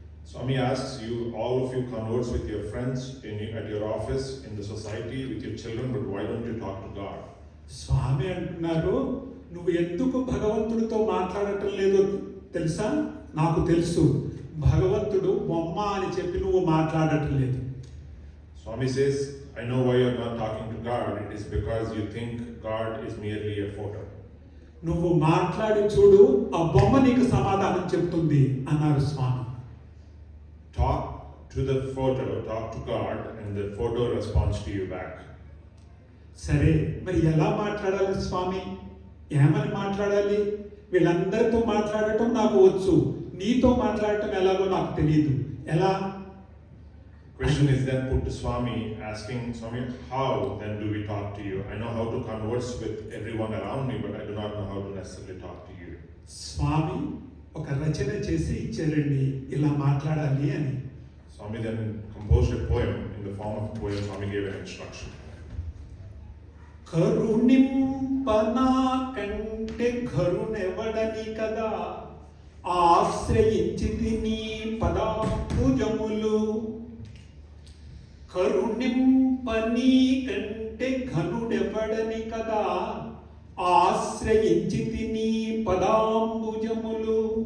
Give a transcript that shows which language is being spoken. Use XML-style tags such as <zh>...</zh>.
<en>Swami asks you, all of you converse with your friends at your office, in the society, with your children, but why don't you talk to God?</en> <te>స్వామి అంటున్నారు, నువ్వు ఎందుకు భగవంతుడితో మాట్లాడటం లేదో తెలుసా? నాకు తెలుసు, భగవంతుడు బొమ్మ అని చెప్పి నువ్వు మాట్లాడటం లేదు.</te> <en>Swami says, I know why you are not talking to God. It is because you think God is merely a photo.</en> <te>నువ్వు మాట్లాడి చూడు, ఆ బొమ్మ నీకు సమాధానం చెప్తుంది అన్నారు స్వామి.</te> <en>Talk to the photo, talk to God, and the photo responds to you back.</en> <te>సరే, మరి ఎలా మాట్లాడాలి స్వామి? ఏమని మాట్లాడాలి? వీళ్ళందరితో మాట్లాడటం నాకు వచ్చు, నీతో మాట్లాడటం ఎలాగో నాకు తెలియదు, ఎలా?</te> <en>Question is then put to Swami, asking Swami, how then do we talk to you? I know how to converse with everyone around me, but I do not know how to necessarily talk to you.</en> <te>స్వామి ఒక రచన చేసి ఇచ్చారండి, ఇలా మాట్లాడాలి అని.</te> <en>Swami then composed a poem in the form of a poem. Swami gave an instruction.</en> <te>కరుణింపనా కంటే ఘరునెవడని కదా ఆశ్రయించితి నీ పదాభుజములు. కరుణింపనీ కంటే ఘనుడెవడని కదా ఆశ్రయించితి నీ పదాంబుజములు.</te>